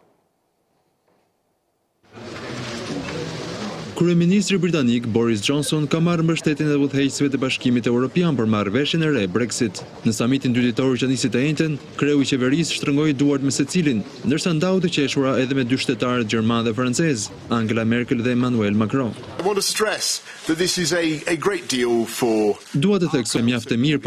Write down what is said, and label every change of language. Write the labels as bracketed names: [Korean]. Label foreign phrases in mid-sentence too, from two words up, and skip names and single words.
[Albanian] Kryeministri britanik Boris Johnson ka marrë mbështetjen e udhëheqësve të Bashkimit Evropian për marrëveshjen e re Brexit. Në samitin dy ditor që nisi të njëjtën, kreu i qeverisë shtrëngoi duart me secilin, ndërsa ndau të qeshura edhe me dy shtetarët gjerman dhe francez, Angela Merkel dhe Emmanuel Macron. [English] I want to stress that this is a great deal for. [Albanian] Dua të theksoj mjaft e mirë